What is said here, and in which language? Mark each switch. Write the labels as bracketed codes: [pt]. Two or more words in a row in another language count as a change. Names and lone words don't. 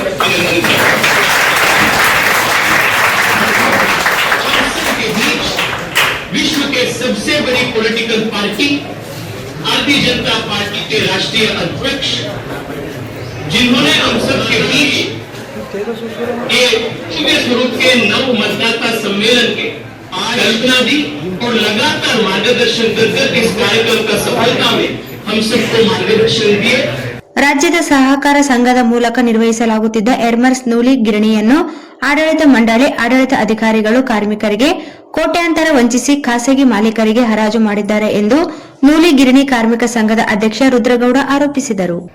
[hi] विश्व के सबसे बड़ी [en] political party [hi] भारतीय जनता पार्टी के राष्ट्रीय अध्यक्ष, जिन्होंने हम सब के बीच एक स्वरूप के नव मतदाता सम्मेलन के सांत्वना दी और लगातार मार्गदर्शन कर इस कार्यक्रम का सफलता में हम सबको मार्गदर्शन दिए। [kn] ರಾಜ್ಯದ ಸಹಕಾರ ಸಂಘದ ಮೂಲಕ ನಿರ್ವಹಿಸಲಾಗುತ್ತಿದ್ದ ಎರ್ಮರ್ಸ್ ನೂಲಿ ಗಿರಣಿಯನ್ನು ಆಡಳಿತ ಮಂಡಳಿ ಆಡಳಿತ ಅಧಿಕಾರಿಗಳು ಕಾರ್ಮಿಕರಿಗೆ ಕೋಟ್ಯಾಂತರ ವಂಚಿಸಿ ಖಾಸಗಿ ಮಾಲೀಕರಿಗೆ ಹರಾಜು ಮಾಡಿದ್ದಾರೆ ಎಂದು ನೂಲಿ ಗಿರಣಿ ಕಾರ್ಮಿಕ ಸಂಘದ ಅಧ್ಯಕ್ಷ ರುದ್ರಗೌಡ ಆರೋಪಿಸಿದರು.